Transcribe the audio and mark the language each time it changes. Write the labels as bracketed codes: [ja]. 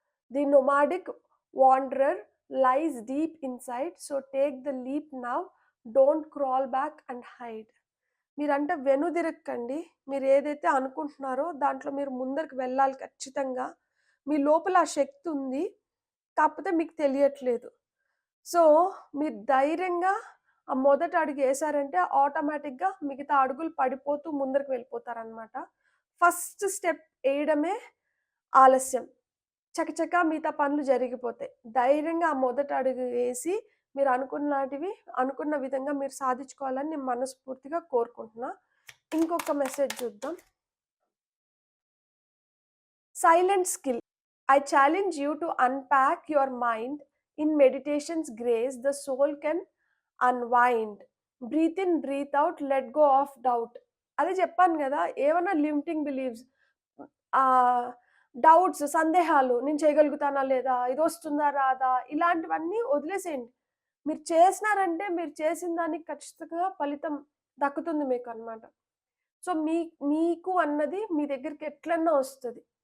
[en] The nomadic wanderer lies deep inside, so take the leap now. Don't crawl back and hide. [te] మీరంటే వెనుదిరక్కండి. మీరేదైతే అనుకుంటున్నారో దాంట్లో మీరు ముందరికి వెళ్ళాలి ఖచ్చితంగా. మీ లోపల ఆ శక్తి ఉంది. కాకపోతే మీకు తెలియట్లేదు. సో, మీరు ధైర్యంగా ఆ మొదటి అడుగు ఏసారంటే ఆటోమేటిక్‌గా మిగతా అడుగులు పడిపోతూ ముందరికి వెళ్ళిపోతారనమాట. ఫస్ట్ స్టెప్ ఏయడమే ఆలస్యం. చకచకా మిగతా పనులు జరిగిపోతాయి. ధైర్యంగా ఆ మొదటి అడుగు వేసి మీరు అనుకున్నటివి అనుకున్న విధంగా మీరు సాధించుకోవాలని నేను మనస్ఫూర్తిగా కోరుకుంటున్నా. ఇంకొక మెసేజ్ చూద్దాం. [en] Silent skill. I challenge you to unpack your mind. In meditation's grace, the soul can unwind. Breathe in, breathe out, let go of doubt. [te] అదే చెప్పాను గదా! ఏవన్నా లిమిటింగ్ బిలీఫ్స్ డౌట్స్, సందేహాలు నేను చేయగలుగుతానా లేదా? ఇదొస్తుందా రాదా? ఇలాంటివన్నీ వదిలేసేయండి. మీరు చేసినారంటే మీరు చేసిన దానికి ఖచ్చితంగా ఫలితం దక్కుతుంది మీకనమాట. సో, మీకు అన్నది మీ దగ్గరికి ఎట్లన్నా వస్తది.